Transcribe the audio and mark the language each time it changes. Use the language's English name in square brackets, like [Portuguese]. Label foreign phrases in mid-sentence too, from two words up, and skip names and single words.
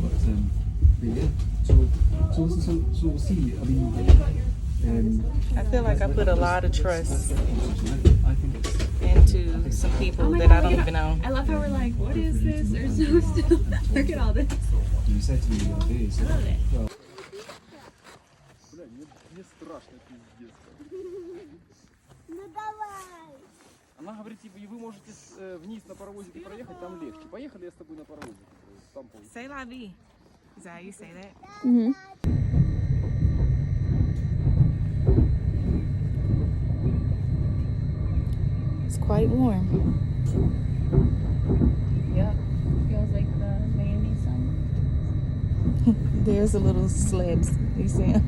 [English] yeah. So we'll see. I mean, I feel like I put a lot of trust I think it's into some people that I don't even know. I love how we're like, what is this? Or so still. Look at all this. you said to me the other day. So, well, [Russian] Она говорит, типа, и вы можете вниз на паровозике проехать, там легче. Поехали я с тобой на паровозике. Там получится. [French] Say la vie. [English] Is that how you say that? It's quite warm. Yeah. Feels like the Miami sun. There's a little sled. You see him?